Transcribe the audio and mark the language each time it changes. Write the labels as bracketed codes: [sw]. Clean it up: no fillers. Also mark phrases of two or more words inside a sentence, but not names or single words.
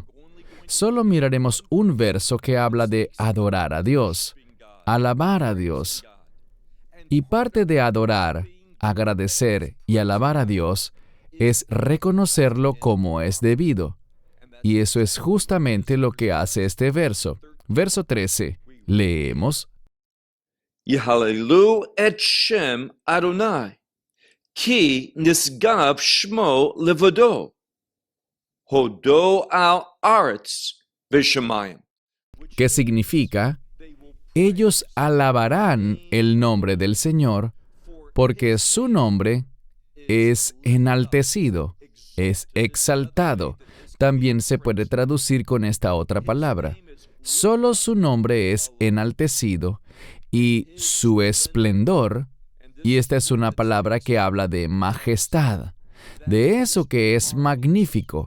[es] Solo miraremos un verso que habla de adorar a Dios, alabar a Dios. Y parte de adorar, agradecer y alabar a Dios es reconocerlo como es debido. Y eso es justamente lo que hace este verso. Verso 13. Leemos. [he] יהללו את שם אדני, כי נשגב שמו לבדו, הודו על ארץ ושמים. [es] ¿Qué significa? Ellos alabarán el nombre del Señor, porque su nombre es enaltecido, es exaltado. También se puede traducir con esta otra palabra. Solo su nombre es enaltecido y su esplendor, y esta es una palabra que habla de majestad, de eso que es magnífico.